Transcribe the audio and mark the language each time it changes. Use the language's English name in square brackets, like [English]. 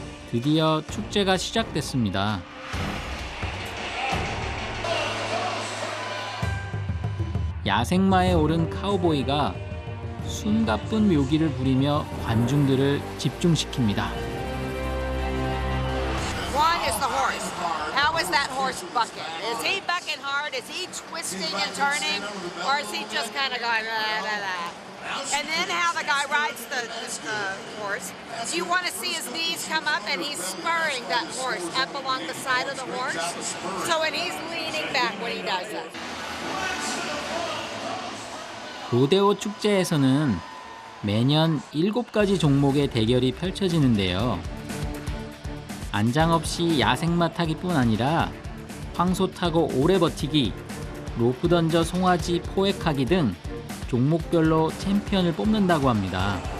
[Korean] 드디어 축제가 시작됐습니다. 야생마에 오른 카우보이가 숨가쁜 묘기를 부리며 관중들을 집중시킵니다. [English] One is the horse. How is that horse bucking? Is he bucking hard? Is he twisting and turning? Or is he just kind of going la la la? And then how the guy rides the horse. You want to see his knees come up and he's spurring that horse up along the side of the horse. So when he's leaning back when he does that. [Korean] 로데오 축제에서는 매년 7가지 종목의 대결이 펼쳐지는데요. 안장 없이 야생마 타기뿐 아니라 황소 타고 오래 버티기, 로프 던져 송아지 포획하기 등 종목별로 챔피언을 뽑는다고 합니다.